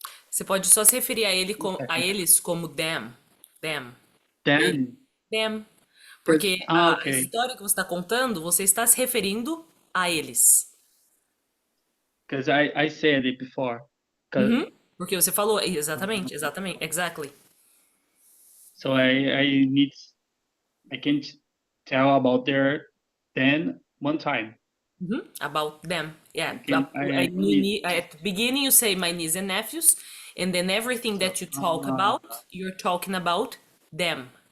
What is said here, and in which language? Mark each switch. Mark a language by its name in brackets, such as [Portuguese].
[Portuguese] Você pode só se referir a eles como [English] them. Them. Then. Them. [Portuguese] Porque a [English] Okay. [Portuguese] história que você está contando, você está se referindo a eles. [English] Because I said it before. 'Cause- Uhum. [Portuguese] Porque você falou, exatamente, [English] exactly. So I can tell about their then one time. Mhm. About them. Yeah. I need- At the beginning, you say my niece and nephews, and then everything that you talk about, you're talking about them.